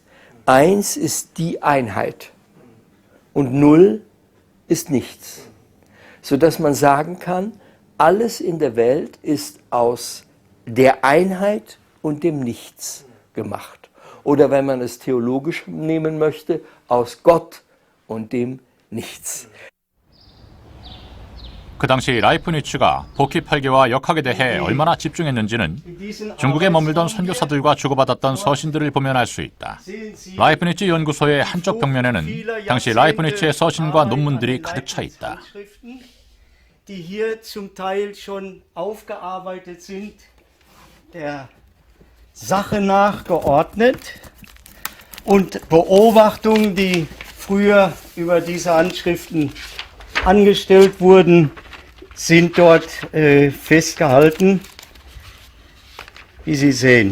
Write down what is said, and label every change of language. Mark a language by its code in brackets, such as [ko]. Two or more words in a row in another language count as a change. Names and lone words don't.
[de] 1 ist die Einheit und 0 ist nichts, sodass man sagen kann, alles in der Welt ist aus der Einheit und dem Nichts gemacht. Oder wenn man es theologisch nehmen möchte, aus Gott und dem Nichts. [ko] 그 당시 라이프니츠가 복희 팔계와 역학에 대해 얼마나 집중했는지는 중국에 머물던 선교사들과 주고받았던 서신들을 보면 알 수 있다. 라이프니츠 연구소의 한쪽 벽면에는 당시 라이프니츠의 서신과 논문들이 가득 차 있다. [de] Die hier zum Teil schon aufgearbeitet sind, der Sache nach geordnet und Beobachtungen, die früher über diese Handschriften angestellt wurden, sind dort festgehalten, wie Sie sehen.